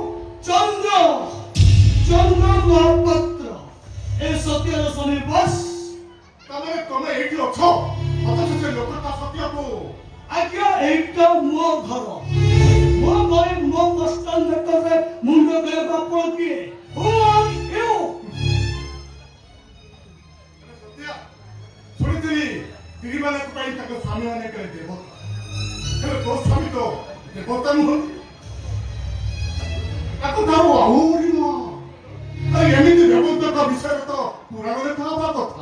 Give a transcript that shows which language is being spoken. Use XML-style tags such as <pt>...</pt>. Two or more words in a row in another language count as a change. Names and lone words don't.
<or>ଚନ୍ଦ୍ର ଚନ୍ଦ୍ର ମହାପାତ୍ର ଏ ସତ୍ୟର ସ୍ୱାମୀ ବସ୍ ତମେ ଏଇଠି ଅଛ ଅଥଚ ସେ ଲୋକଟା ସତ୍ୟକୁ ଆଜ୍ଞା ଏଇଟା ମୋ ଘର ମୋ ଘରେ ମୋ କଷ୍ଟ ନେଟରେ ମୁଣ୍ଡ ଦେବାକୁ ଆପଣ କିଏ</or> <en>Who are you?</en> <or>ସତ୍ୟ ଶୁଣିଥିଲି ସ୍ତ୍ରୀମାନଙ୍କ ପାଇଁ ତାଙ୍କ ସ୍ୱାମୀମାନେ କଲେ ଦେବତା ହେଲେ ତୋ ସ୍ୱାମୀ ତ ଦେବତା ନୁହନ୍ତି ତାକୁ ଠାରୁ ଆହୁରି ନୁହଁ ଏମିତି ଦେବତାଙ୍କ ବିଷୟରେ ତ ପୁରାଣରେ କୁହାବା କଥା</or>